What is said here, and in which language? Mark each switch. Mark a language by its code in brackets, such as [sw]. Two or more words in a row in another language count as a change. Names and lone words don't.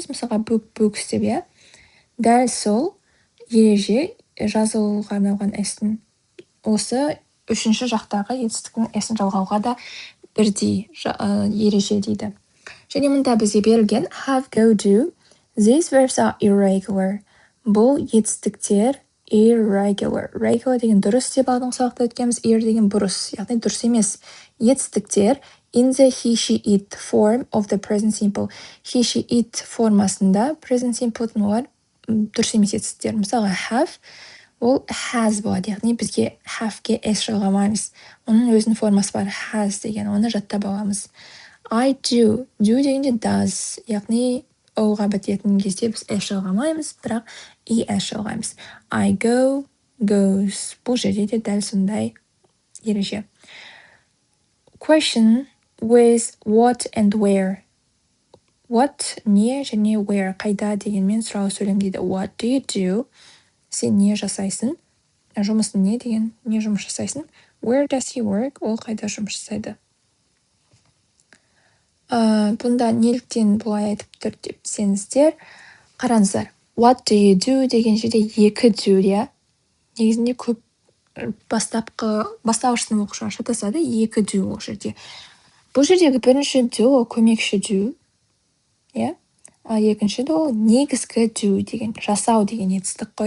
[kk] Мысалға books деп. Дәл сол ереже жазылуға арналған s-тің осы үшінші жақтағы етістіктің s-ін жалғауға да бірдей ереже дейді. Және мұнда бізге берілген [en] have, go, do. These verbs are irregular. [kk] Бұл етістіктер irregular. Regular деген дұрыс деп алдыңғы сабақта өткенбіз. Ir деген бұрыс, яғни дұрыс емес. [en] Етістіктер in the he, she, it form of the present simple. He, she, it [kk] формасында [en] present simple- [kk] тың олар дұрыс емес етістіктер. Мысалы have, ол has болады. Яғни бізге have-ге s жалғамаймыз. Оның өзінің формасы бар, has деген, оны жаттап аламыз. [en] I do [kk] дегенде does, яғни оуға бітетін кезде біз s жалғамаймыз, бірақ es жалғаймыз. [en] I go, goes. [kk] Бұл жерде де дәл сондай ереже. [en] Question with what and where. What, [kk] не және where, қайда дегенмен сұрау сөйлем дейді. [en] What do you do? [kk] Сен не жасайсың? Жұмысын не деген, не жұмыс жасайсың? [en] Where does he work? [kk] Ол қайда жұмыс жасайды? Бұнда неліктен бұлай айтып тұр деп сеніздер, қараңыздар. [en] What do you do [kk] деген жерде екі do, иә. Негізінде көп бастауыш сынып оқушылар шатасады, екі do ол жерде. Бұл жердегі бірінші do ол көмекші do, иә. Ал екінші do ол негізгі do деген, жасау деген етістік қой.